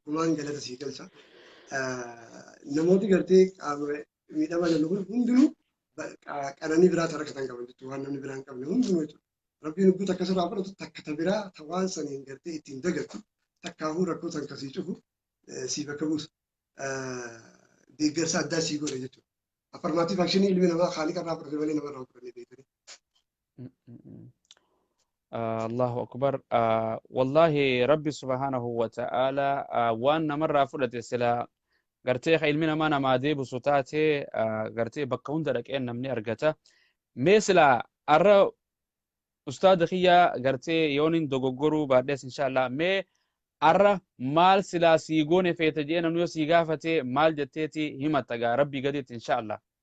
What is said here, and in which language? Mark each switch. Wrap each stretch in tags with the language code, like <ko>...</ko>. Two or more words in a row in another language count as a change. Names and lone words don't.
<om>Kumaan galata sii galcha. Namooti gartee miidhama jallu kun hundinuu qananii biraa tarakatan qaban jechuudha. Waan namni biraa hin qabne hundinuu jechuudha. Rabbiin hubbuu takka sirraa fudhatu takka ta biraa ta waan saniin gartee ittiin dagattu takkaafuu rakkoo san kasii cufu sii bakka buusa. Deeggarsa addaa sii godhe jechuudha. Affarmaatiif akshinii ilmi namaa haaliqa irraa fudhate malee namarraa fudhannee beekanii.</om> <ar>الله أكبر. والله ربي سبحانه وتعالى</ar> <om>waan namarraa fudhate sila gartee ilmi namaa namaa deebisu taatee gartee bakka hunda dhaqeen namni argata. Mee sila arra ustaada kiyya gartee yoonin dogoggoruu baadhees inshallah mee arra maal silaa sii goone feete jee namni yoo sii gaafate maal jetteeti himatta gaa rabbii gadiitti inshallah.</om>